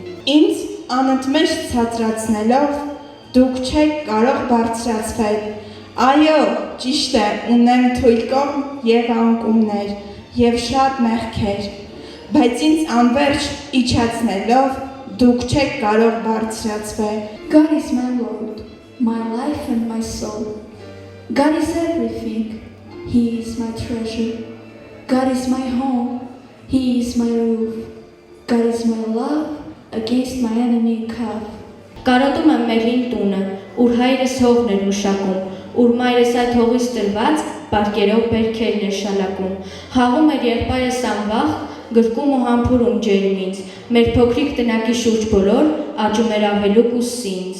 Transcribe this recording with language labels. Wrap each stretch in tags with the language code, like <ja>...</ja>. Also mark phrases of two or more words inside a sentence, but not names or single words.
<hy>Ինձ անընդմեջ ցածրացնելով, դուք չեք կարող բարձրացվել, այո, ճիշտ է, ունեմ թույլ կողմ և անկումներ, եւ շատ մեղքեր, բայց ինձ անverջ իջացնելով դուք չեք կարող բարձրացվել։</hy> <en>God is my Lord, my life and my soul. God is everything. He is my treasure. God is my home. He is my roof. God is my love against my enemy calf.</en> <hy>Կարոտում եմ մեր հին տունը, ուր հայրս հողն էր մշակում, ուր մայրս այդ հողից տրված պարկերով բերքերն էր շալակում։ Հաղում էր եղբայրս անվախ, գրկում ու համբուրում ջերմ ինձ, մեր փոքրիկ տնակի շուրջ բոլոր աճում էր ավելուկ ու սինձ։</hy>